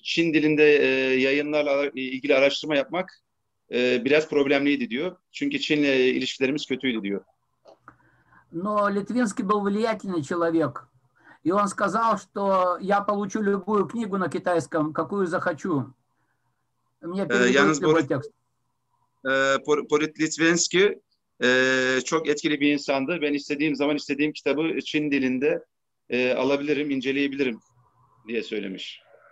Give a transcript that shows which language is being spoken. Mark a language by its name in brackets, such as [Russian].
[Turkish] Çin dilinde yayınlarla ilgili araştırma yapmak biraz problemliydi diyor. Çünkü Çin'le ilişkilerimiz kötüydü diyor. [Russian] Но Литвинский был влиятельный человек. И он сказал, что я получу любую книгу на китайском, какую захочу. Мне [Turkish] Yalnız [Russian] переведут любой текст. [Turkish] Boris Litvensky çok etkili bir insandı. Ben istediğim zaman istediğim kitabı Çin dilinde alabilirim, inceleyebilirim diye söylemiş.